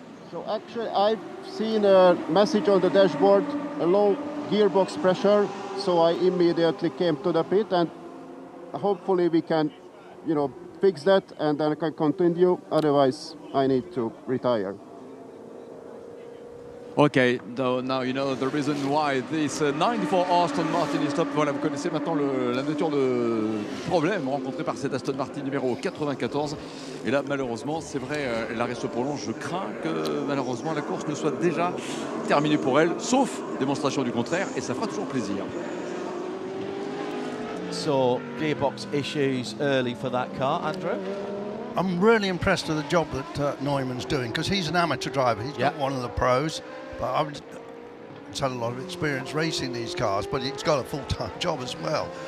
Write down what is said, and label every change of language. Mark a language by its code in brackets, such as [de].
[en] So actually, I've seen a message on the dashboard, a low gearbox pressure, so I immediately came to the pit, and hopefully we can, fix that, and then I can continue. Otherwise, I need to retire. Ok, now you know the reason why this 94 Aston Martin is stopped. [fr] Voilà, vous connaissez maintenant la nature de problème rencontré par cette Aston Martin numéro 94. Et là, malheureusement, c'est vrai, l'arrêt se prolonge. Je crains que, malheureusement, la course ne soit déjà terminée pour elle, sauf démonstration du contraire, et ça fera toujours plaisir. [en] So, gearbox issues early for that car, Andrew? I'm really impressed with the job that Neumann's doing, because he's an amateur driver. He's not one of the pros, but he's had a lot of experience racing these cars, but he's got a full-time job as well.